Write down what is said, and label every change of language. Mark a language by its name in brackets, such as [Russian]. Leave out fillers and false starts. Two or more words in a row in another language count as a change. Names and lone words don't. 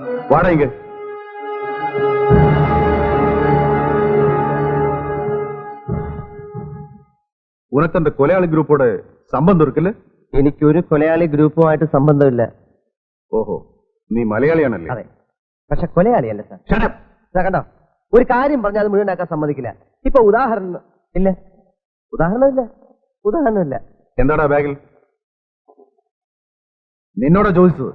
[Tamil] வாடா இங்க. உனக்கு அந்த கொலையாளி குரூப்போட சம்பந்தம் இருக்குல்ல? [Malayalam] എനിക്കൊരു കൊലയാളി ഗ്രൂപ്പുമായിട്ട് സംബന്ധമില്ല. ഓഹോ, നീ മലയാളിയാണല്ലേ? അതെ, പക്ഷെ കൊലയാളിയല്ല സാർ. കണ്ടോ, ഒരു കാര്യം പറഞ്ഞാൽ അത് മുഴുവനാക്കാൻ സമ്മതിക്കില്ല. ഇപ്പൊ ഉദാഹരണം ഇല്ല, ഉദാഹരണമില്ല. എന്താടാ ബാഗിൽ? നിന്നോടാ ചോദിച്ചത്?